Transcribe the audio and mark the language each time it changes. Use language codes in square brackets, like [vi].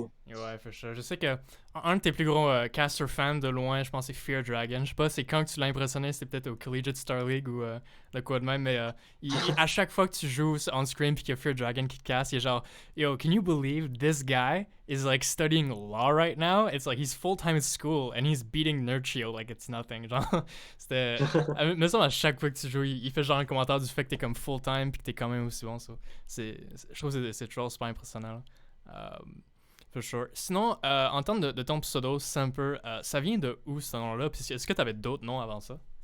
[fr] Ouais, [en] for sure. [fr] Je sais que un de tes plus gros caster fans de loin, je pense que c'est Fear Dragon. Je sais pas, c'est quand que tu l'as impressionné, c'était peut-être au Collegiate Star League ou de quoi de même, mais à chaque fois que tu joues on screen puis qu'il y a Fear Dragon qui te casse, il est genre, [en] yo, can you believe this guy is like studying law right now? It's like he's full time at school and he's beating Nerd Shield like it's nothing. [fr] Genre, c'était. Mais ça, à chaque fois que tu joues, il fait genre un commentaire du fait que t'es comme full time puis que t'es quand même aussi bon. So. Je trouve que c'est toujours super impressionnant. [en] For sure. [fr] Sinon, en termes de ton pseudo, Semper, ça vient de où ce nom-là? Puis est-ce que tu avais d'autres noms avant ça?